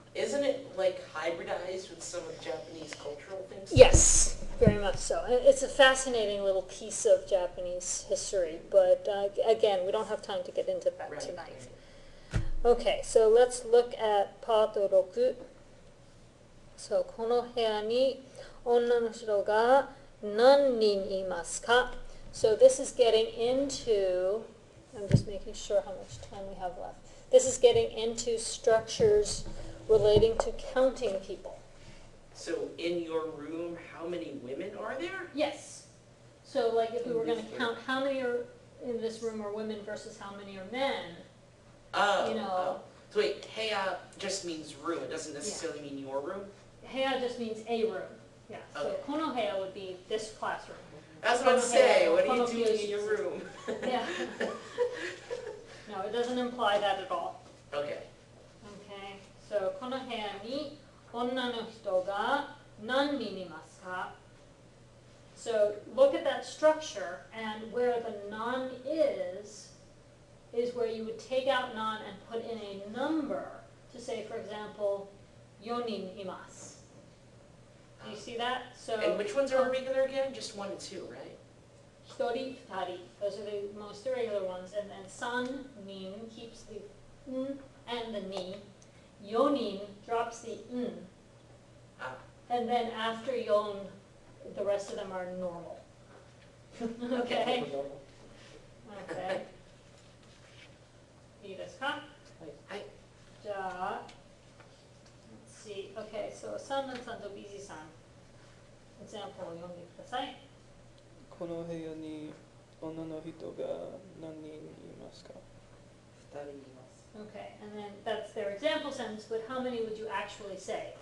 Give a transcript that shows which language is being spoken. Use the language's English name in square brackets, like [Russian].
[English] Isn't it like hybridized with some of the Japanese cultural things? Yes, very much so. It's a fascinating little piece of Japanese history, but again, we don't have time to get into that Right, tonight. right. Okay, so let's look at part 6. So, [Japanese] この部屋に女の人が何人いますか? [English] So this is getting into, I'm just making sure how much time we have left. This is getting into structures relating to counting people. So in your room, how many women are there? Yes. So like if we were going to count how many are in this room are women versus how many are men, Oh, you know. oh. So wait, heya just means room. It doesn't necessarily mean your room? Heya just means a room. Yeah. So Okay. kono heya would be this classroom. That's what I'm saying. What are you doing in your Kono room? Yeah. No, it doesn't imply that at all. Okay. Okay. So この部屋に女の人が何人いますか? So look at that structure, and where the non is where you would take out non and put in a number to say, for example, [Japanese] 4人います. [English] Do you see that? So And which ones are regular again? Just 1 and 2, right? [Japanese] 1人、2人. [English] Those are the most irregular ones. And then 3人 keeps the n and the ni. 4人 drops the n. Ah. And then after 4, the rest of them are normal. Okay? Okay. [Japanese] いいですか? はい。 [English] じゃあ let's see. Okay, so [Japanese] サンナさんとビジさん example を読んでください. この部屋に女の人が何人いますか? 2人います。 [English] Okay, and then that's their example sentence, but how many would you actually say?